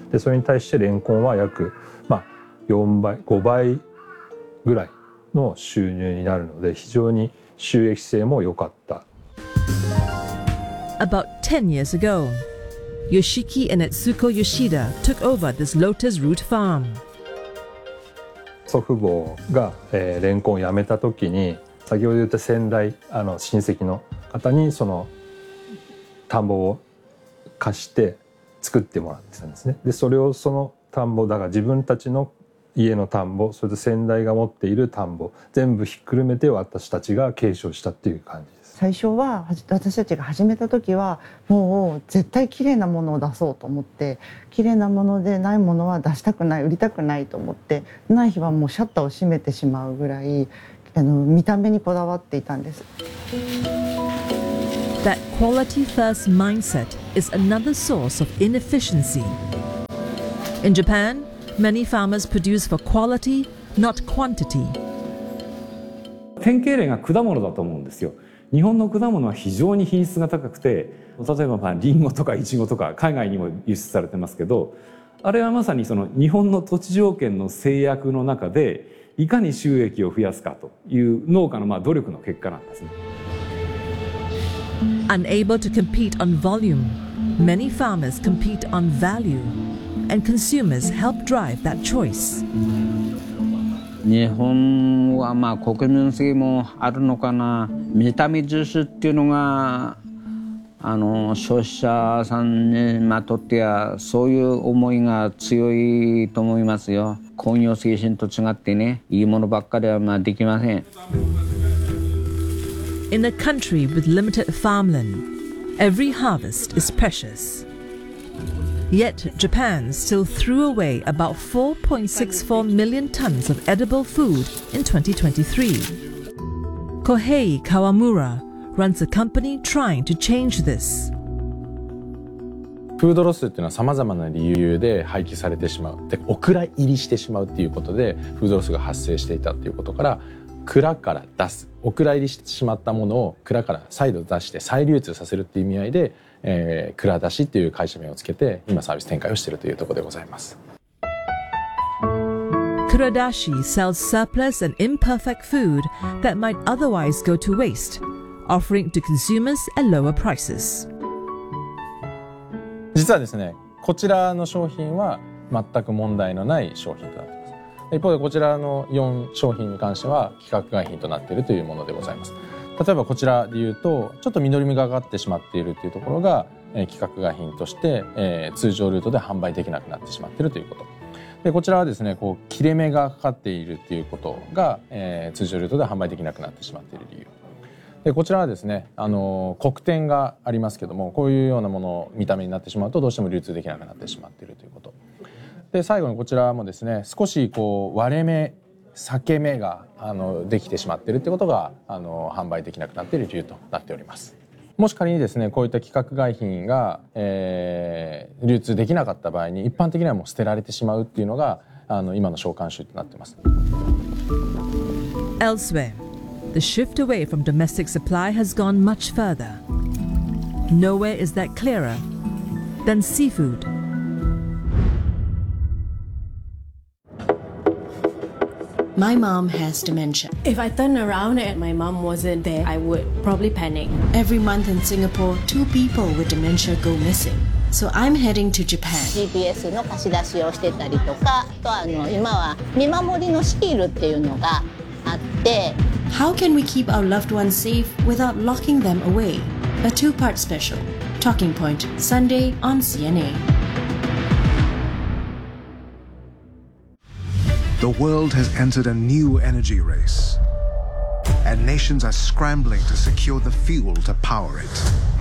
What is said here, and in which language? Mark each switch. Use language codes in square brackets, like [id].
[ja] で、それに対してレンコンは約、まあ、4倍、5倍ぐらいの収入になるので、非常に収益性も良かった。 [en] About 10 years ago, Yoshiki and Etsuko Yoshida took over this lotus root farm. [ja] 祖父母が、レンコンを辞めた時に、先ほど言った先代、親戚の方にその田んぼを貸して作ってもらってたんですね。で、それをその田んぼだが、自分たちの家の田んぼ、それと先代が持っている田んぼ全部ひっくるめて私たちが継承したっていう感じです。最初は私たちが始めた時はもう絶対綺麗なものを出そうと思って、綺麗なものでないものは出したくない、売りたくないと思って、ない日はもうシャッターを閉めてしまうぐらい見た目にこだわっていたんです。 [en] That quality first mindset is another source of inefficiency. In Japan, many farmers produce for quality, not quantity. [ja] 典型例が果物だと思うんですよ。日本の果物は非常に品質が高くて、例えばまあリンゴとかイチゴとか海外にも輸出されてますけど、あれはまさにその日本の土地条件の制約の中でいかに収益を増やすかという農家のまあ努力の結果なんですね。 [en] Unable to compete on volume, many farmers compete on value, and consumers help drive that choice. [ja] 日本はまあ国民性もあるのかな。見た目重視っていうのが消費者さんにまとってはそういう思いが強いと思いますよ。工業精神と違ってね、いいものばっかりはまあできません。 [en] In a country with limited farmland, every harvest is precious. Yet Japan still threw away about 4.64 million tons of edible food in 2023. Kohei Kawamura runs a company trying to change this. [ja] フードロスっていうのは様々な理由で廃棄されてしまう、でオクラ入りしてしまうっていうことでフードロスが発生していたっていうことから、蔵から出す、お蔵入りしてしまったものを蔵から再度出して再流通させるっていう意味合いで、蔵出しっていう会社名をつけて今サービス展開をしているというところでございます。 [en] 蔵出し sells surplus and imperfect food that might otherwise go to waste, offering to consumers at lower prices. [ja] 実はですね、こちらの商品は全く問題のない商品となっています。一方でこちらの4商品に関しては規格外品となっているというものでございます。例えばこちらで言うと、ちょっと緑みがかかってしまっているというところが規格外品として通常ルートで販売できなくなってしまっているということ、でこちらはですね、こう切れ目がかかっているということが通常ルートで販売できなくなってしまっている理由、でこちらはですね、黒点がありますけども、こういうようなものを見た目になってしまうとどうしても流通できなくなってしまっているということ、で最後にこちらもですね、少しこう割れ目、裂け目ができてしまっているということが販売できなくなっている理由となっております。もし仮にですね、こういった規格外品が、流通できなかった場合に、一般的にはもう捨てられてしまうっていうのが今の召喚集となっています。 [en] Elsewhere, the shift away from domestic supply has gone much further. Nowhere is that clearer than seafood. My mom has dementia. If I turn around and my mom wasn't there, I would probably panic. Every month in Singapore, two people with dementia go missing. So I'm heading to Japan. [ja] GPS の貸し出しをしてたりとか、あと今は見守りのシールっていうのがあって。 [en] How can we keep our loved ones safe without locking them away? A two-part special. Talking Point, Sunday on CNA. The world has entered a new energy race, and nations are scrambling to secure the fuel to power it.